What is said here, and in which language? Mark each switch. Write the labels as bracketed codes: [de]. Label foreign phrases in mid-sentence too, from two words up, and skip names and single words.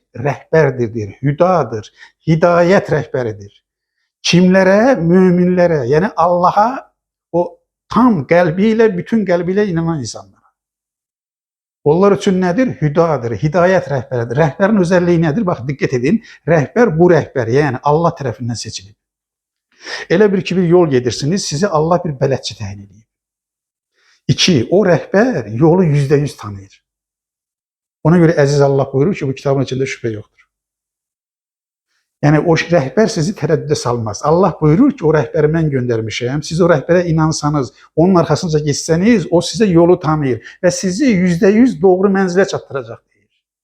[tr] Rehberdir, hüdadır, hidayet rehberidir. Kimlere? Müminlere, yani Allah'a o tam kalbiyle, bütün kalbiyle inanan insanlara. Onlar için nedir? Hüdadır, hidayet rehberidir. Rehberin özelliği nedir? Bak dikkat edin. Rehber bu rehber, yani Allah tarafından seçilir. [az] Elə bir ki bir yol gedirsiniz, sizi Allah bir bələdçi təyin edib. İki, o rehber yolu %100 tanıyır. [tr] Ona göre Aziz Allah buyurur ki bu kitabın içinde şüphe yoktur. Yani o rehber sizi tereddüde salmaz. Allah buyurur ki o rehberi ben göndermişim. Siz o rehbere inansanız, onun arkasınca gitseniz o size yolu tanıyır ve sizi %100 doğru menzile çattıracak deyir.